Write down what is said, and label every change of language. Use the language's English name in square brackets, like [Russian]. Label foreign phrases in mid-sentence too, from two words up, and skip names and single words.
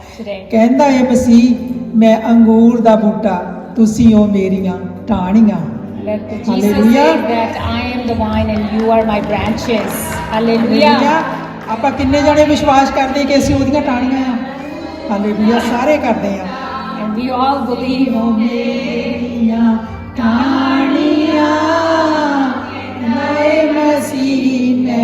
[English] today. [Punjabi] ਕਹਿੰਦਾ ਏ ਮਸੀਹ ਮੈਂ ਅੰਗੂਰ ਦਾ ਬੂਟਾ ਤੁਸੀਂ ਹੋ ਮੇਰੀਆਂ ਟਾਹਣੀਆਂ। [English] Let Jesus Hallelujah. say that I am the vine and you are my branches. Hallelujah. [Punjabi] ਆਪਾਂ ਕਿੰਨੇ ਜਣੇ ਵਿਸ਼ਵਾਸ ਕਰਦੇ ਕਿ ਅਸੀਂ ਉਹਦੀਆਂ ਟਾਹਣੀਆਂ ਆ? ਹਾਲੇਲੂਇਆ, ਸਾਰੇ ਕਰਦੇ ਆ। [English] And we all believe. [Punjabi] ਹੋ ਮੇਰੀਆਂ ਟਾਹਣੀਆਂ ਮੈਂ ਮਸੀਹ ਮੈਂ